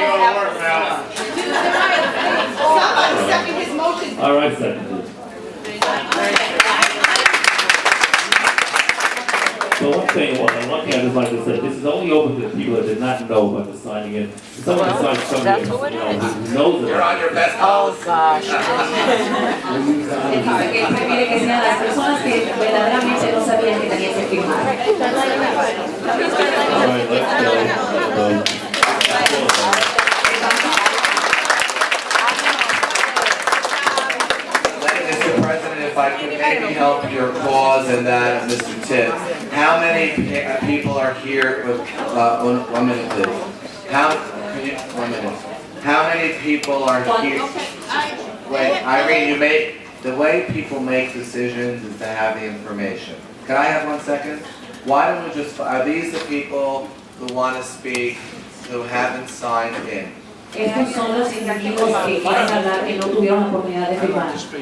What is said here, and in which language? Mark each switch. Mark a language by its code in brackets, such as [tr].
[en] Somebody second his motion. All right, second. So one thing I just like to say, this is only open to the people that did not know about the signing in. If someone decides to come here, who knows it. You're on your best. Oh, gosh. [es] Que sean las personas que verdaderamente no sabían que tenían que firmar. [en] All right, let's go. Mr. President, if I could maybe help your cause and that of Mr. Tipp. How many people are here with, 1 minute please. One minute. How many people are here? Wait, Irene, the way people make decisions is to have the information. Can I have 1 second? Why don't we just, are these the people who want to speak, who haven't signed in? [es] Estos son los individuos que quieren hablar que no tuvieron la oportunidad de firmar.